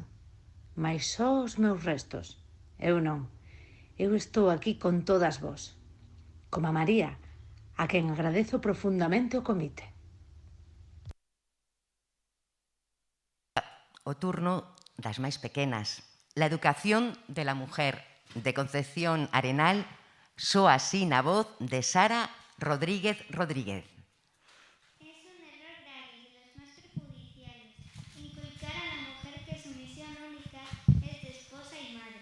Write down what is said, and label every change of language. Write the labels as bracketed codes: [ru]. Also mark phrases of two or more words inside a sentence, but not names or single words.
[gl] Mais só os meus restos. Eu non. Eu estou aquí con todas vos. Como a María, a quen agradezo profundamente o convite. O turno das máis pequenas. La educación de la mujer, de Concepción Arenal, soa así na voz de Sara Rodríguez Rodríguez. [es] Es un error grave de los más perjudiciales inculcar a la mujer que su misión única es de esposa y madre.